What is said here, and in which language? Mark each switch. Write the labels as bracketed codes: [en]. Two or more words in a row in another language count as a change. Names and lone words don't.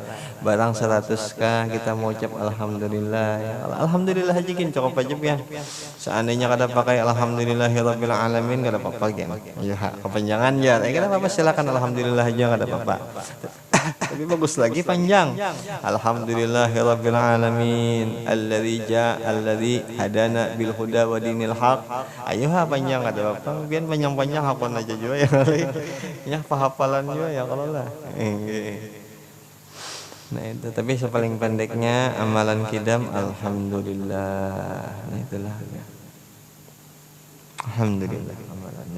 [bjn] Barang 100 kah kita mau ucap alhamdulillah ya. Alhamdulillah aja kin cukup aja ya. Seandainya kada pakai [ar] الحمد لله رب العالمين [bjn] kada apa-apa ya. Ya kepanjangan ya. Kada apa-apa silakan alhamdulillah aja kada apa-apa. Tapi bagus lagi panjang. [ar] الحمد لله رب العالمين الذي هدانا بالهدى ودين الحق. [bjn] Ayo panjang ada apa? Biar panjang-panjang hafal aja juga ya kali. Ya hafalan juga ya kalau lah. Nah itu tapi sepaling pendeknya amalan kidam alhamdulillah. Nah itulah. Alhamdulillah amalannya.